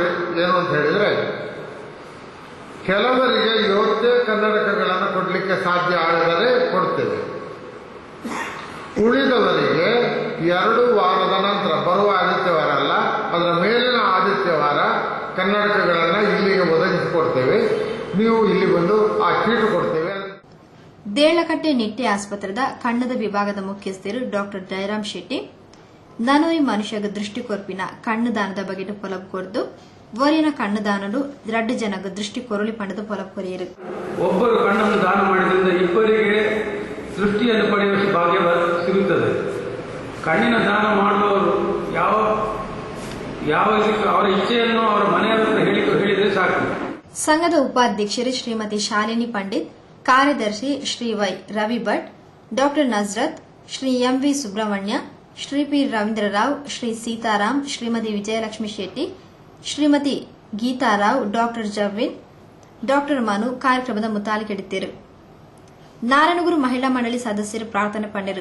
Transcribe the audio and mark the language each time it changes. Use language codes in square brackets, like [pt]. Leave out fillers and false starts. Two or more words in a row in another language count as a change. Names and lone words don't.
[kn] ಏನು ಅಂತ ಹೇಳಿದರೆ, ಕೆಲವರಿಗೆ ಇವತ್ತೇ ಕನ್ನಡಕಗಳನ್ನು ಕೊಡಲಿಕ್ಕೆ ಸಾಧ್ಯ ಆದರೆ ಕೊಡ್ತೇವೆ. ಉಳಿದವರಿಗೆ 2 ವಾರದ ನಂತರ, ಬರುವ ಆದಿತ್ಯವಾರ ಅಲ್ಲ, ಅದರ ಮೇಲಿನ ಆದಿತ್ಯವಾರ ಕನ್ನಡಕಗಳನ್ನು ಇಲ್ಲಿಗೆ ಒದಗಿಸಿಕೊಡ್ತೇವೆ. ನೀವು ಇಲ್ಲಿ ಬಂದು ಆ ಚೀಟು ಕೊಡ್ತೇವೆ. [tcy] ದೇಳಕಟ್ಟೆ ನಿಟ್ಟೆ ಆಸ್ಪತ್ರೆದ ಕಣ್ಣದ ವಿಭಾಗದ ಮುಖ್ಯಸ್ಥರು ಡಾಕ್ಟರ್ ಜಯರಾಮ್ ಶೆಟ್ಟಿ ನನೋಯಿ ಮನುಷ್ಯಗ ದೃಷ್ಟಿಕೊರ್ಪಿನ ಕಣ್ಣುದಾನದ ಬಗೆಟ್ ಪೊಲಬ್ ಕೊರ್ದು ವರಿನ ಕಣ್ಣುದಾನಲು 2 ಜನಗ ದೃಷ್ಟಿ ಕೊರಳಿ ಪಂಡದ ಪೊಲಬ್ ಕೊರಿಯರು. [kn] ಒಬ್ಬರು ಕಣ್ಣನ್ನು ದಾನ ಮಾಡಿದ್ರಿಂದ ಇಬ್ಬರಿಗೆ ದೃಷ್ಟಿಯನ್ನು ಪಡೆಯುವ ಭಾಗ್ಯ ಸಿಗುತ್ತದೆ. ಕಣ್ಣಿನ ದಾನ ಮಾಡುವವರು ಯಾವ ಅವರ ಇಚ್ಛೆಯನ್ನು ಅವರ ಮನೆಯವರ ಹೇಳಿದರೆ ಸಾಕು. [tcy] ಸಂಘದ ಉಪಾಧ್ಯಕ್ಷರು ಶ್ರೀಮತಿ ಶಾಲಿನಿ ಪಂಡಿತ್, ಕಾರ್ಯದರ್ಶಿ ಶ್ರೀ ವೈ ರವಿ ಭಟ್, ಡಾಕ್ಟರ್ ನಜ್ರತ್, ಶ್ರೀ ಎಂವಿ ಸುಬ್ರಹ್ಮಣ್ಯ, ಶ್ರೀ ಪಿ ರವೀಂದ್ರರಾವ್, ಶ್ರೀ ಸೀತಾರಾಮ್, ಶ್ರೀಮತಿ ವಿಜಯಲಕ್ಷ್ಮಿ ಶೆಟ್ಟಿ, ಶ್ರೀಮತಿ ಗೀತಾರಾವ್, ಡಾಕ್ಟರ್ ಜವ್ವಿನ್, ಡಾಕ್ಟರ್ ಮನು ಕಾರ್ಯಕ್ರಮದ ಮುತಾಲಿಕೆಡಿದ್ದರು. ನಾರಾಯಣಗುರು ಮಹಿಳಾ ಮಂಡಳಿ ಸದಸ್ಯರು ಪ್ರಾರ್ಥನೆ ಪಂಡರು.